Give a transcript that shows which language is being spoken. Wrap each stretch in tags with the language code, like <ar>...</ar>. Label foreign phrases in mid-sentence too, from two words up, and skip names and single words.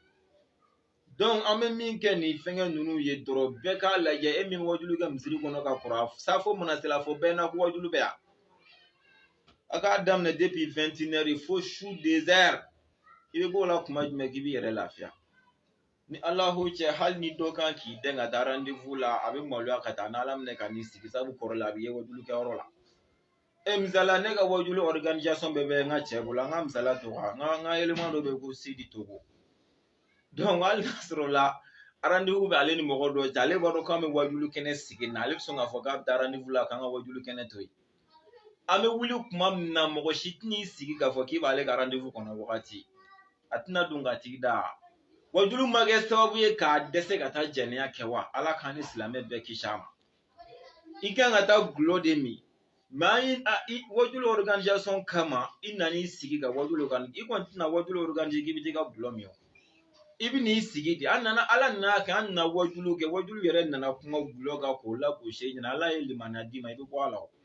<bm>donc an bɛ min kɛ nin fɛngɛ ninnu ye dɔrɔn bɛɛ k'a lajɛ e min wajulu kɛ misiri kɔnɔ ka kɔrɔ safo mana se la fɔ bɛɛ n'a ko wajulu bɛ yan a k'a daminɛ</bm> <fr>depuis 21 heures</fr> <bm>fo su 2 heures i bɛ b'o la kuma jumɛn k'i b'i yɛrɛ lafiya ni alahu cɛ hali ni dɔ kan k'i dɛn ka taa rendez-vous la a bɛ maloya ka taa n'ala minɛ ka n'i sigi sabu kɔrɔ la a bɛ ye wajulu kɛyɔrɔ la misala ne ka wajulu organisation bɛɛ bɛ n ka cɛ bolo an ka misala to kan n ka élément dɔ bɛ ko Sidi Togo donc hali n'a sɔrɔ la rendez-vous bɛ ale ni mɔgɔ dɔ cɛ ale b'a dɔn k'an bɛ wajulu kɛnɛ sigi na ale bɛ sɔn k'a fɔ k'a bɛ taa rendez-vous la k'an ka wajulu kɛnɛ to yen an bɛ wuli kuma min na mɔgɔ si tɛn'i sigi k'a fɔ k'i b'ale ka rendez-vous kɔnɔ wagati a tɛna don ka tigi da wajulu ma kɛ sababu ye k'a dɛsɛ ka taa jɛnɛya kɛ wa ala k'an ni silamɛ bɛɛ kisi a ma i kan ka taa gulɔ de min mais wajulu organisation kama i nan'i sigi ka wajulu kan i kɔni tɛna wajulu organiser k'i bɛ t'i ka gulɔ min o i bɛ n'i sigi de ala nana kɛ an nana wajulu kɛ wajulu yɛrɛ nana kuma gulɔ kan k'o lagosi e ɲɛna ala ye limaniya d'i ma i bɛ bɔ a la o</bm>